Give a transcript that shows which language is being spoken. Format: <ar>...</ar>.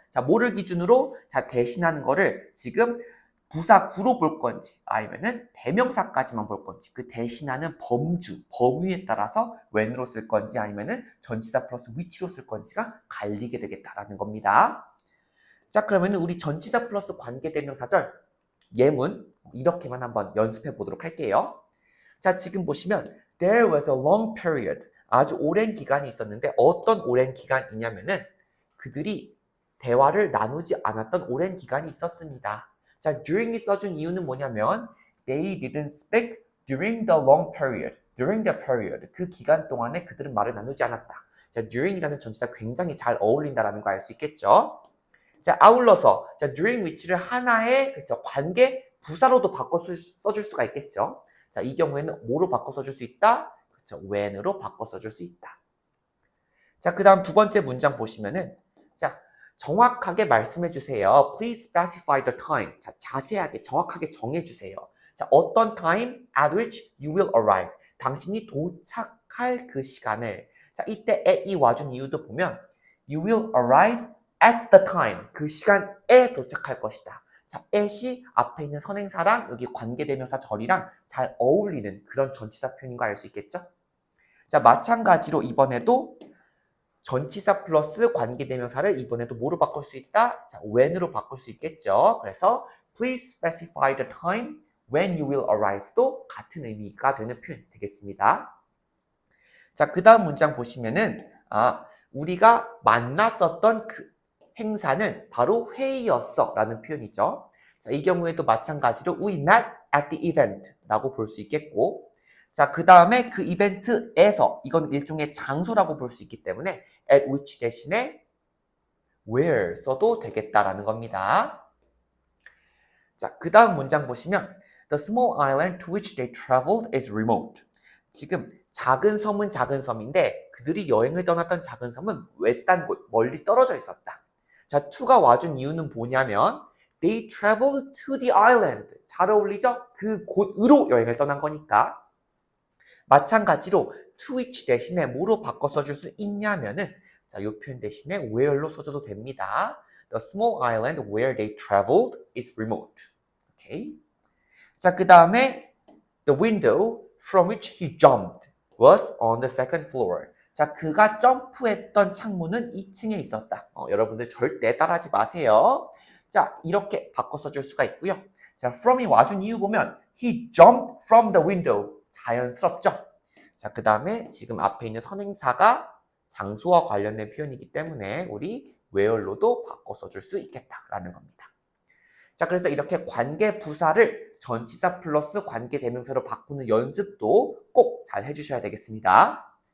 <ko>자, 뭐를 기준으로? 자, 대신하는 거를 지금 부사 구로 볼 건지 아니면은 대명사까지만 볼 건지 그 대신하는 범주, 범위에 따라서 when으로 쓸 건지 아니면은 전치사 플러스 which로 쓸 건지가 갈리게 되겠다라는 겁니다. 자, 그러면 우리 전치사 플러스 관계대명사절 예문 이렇게만 한번 연습해 보도록 할게요. 자, 지금 보시면</ko> <en>there was a long period.</en> <ko>아주 오랜 기간이 있었는데 어떤 오랜 기간이냐면은 그들이 대화를 나누지 않았던 오랜 기간이 있었습니다. 자, during이 써준 이유는 뭐냐면</ko> <en>they didn't speak during the long period. during the period.</en> <ko>그 기간 동안에 그들은 말을 나누지 않았다. 자, during이라는 전치사 굉장히 잘 어울린다라는 거 알 수 있겠죠? 자, 아울러서 자, during which를 하나의 그쵸, 관계 부사로도 바꿔 써줄 수가 있겠죠? 자, 이 경우에는 뭐로 바꿔 써줄 수 있다? 그렇죠. when으로 바꿔 써줄 수 있다. 자, 그 다음 두 번째 문장 보시면은 자, 정확하게 말씀해 주세요.</ko> <en>Please specify the time.</en> <ko>자, 자세하게 정확하게 정해 주세요. 자, 어떤</ko> <en>time at which you will arrive.</en> <ko>당신이 도착할 그 시간을. 자, 이때 at이 와준 이유도 보면</ko> <en>you will arrive at the time.</en> <ko>그 시간에 도착할 것이다. 자, at이 앞에 있는 선행사랑 여기 관계대명사 절이랑 잘 어울리는 그런 전치사 표현인 거 알 수 있겠죠? 자, 마찬가지로 이번에도 전치사 플러스 관계대명사를 이번에도 뭐로 바꿀 수 있다? 자, when으로 바꿀 수 있겠죠?</ko> <en>그래서 please specify the time when you will arrive도</en> <ko>같은 의미가 되는 표현 되겠습니다. 자, 그 다음 문장 보시면은 우리가 만났었던 그 행사는 바로 회의였어 라는 표현이죠. 자, 이 경우에도 마찬가지로</ko> <en>we met at the event</en> <ko>라고 볼 수 있겠고 자, 그 다음에 그 이벤트에서 이건 일종의 장소라고 볼 수 있기 때문에 at which 대신에 where 써도 되겠다라는 겁니다. 자, 그 다음 문장 보시면</ko> <en>the small island to which they traveled is remote.</en> <ko>지금 작은 섬은 작은 섬인데 그들이 여행을 떠났던 작은 섬은 외딴 곳, 멀리 떨어져 있었다. 자, to가 와준 이유는 뭐냐면</ko> <en>they traveled to the island.</en> <ko>잘 어울리죠? 그 곳으로 여행을 떠난 거니까. 마찬가지로 to which 대신에 뭐로 바꿔 써줄 수 있냐면은 자, 이 표현 대신에 where로 써줘도 됩니다.</ko> <en>The small island where they traveled is remote.</en> <ko>오케이. 자, 그 다음에</ko> <en>the window from which he jumped was on the second floor.</en> <ko>자, 그가 점프했던 창문은 2층에 있었다. 여러분들 절대 따라하지 마세요. 자, 이렇게 바꿔 써줄 수가 있고요. 자, from이 와준 이유 보면</ko> <en>he jumped from the window.</en> <ko>자연스럽죠? 자, 그 다음에 지금 앞에 있는 선행사가 장소와 관련된 표현이기 때문에 우리 where로도 바꿔 써줄 수 있겠다라는 겁니다. 자, 그래서 이렇게 관계 부사를 전치사 플러스 관계 대명사로 바꾸는 연습도 꼭 잘 해주셔야 되겠습니다.</ko>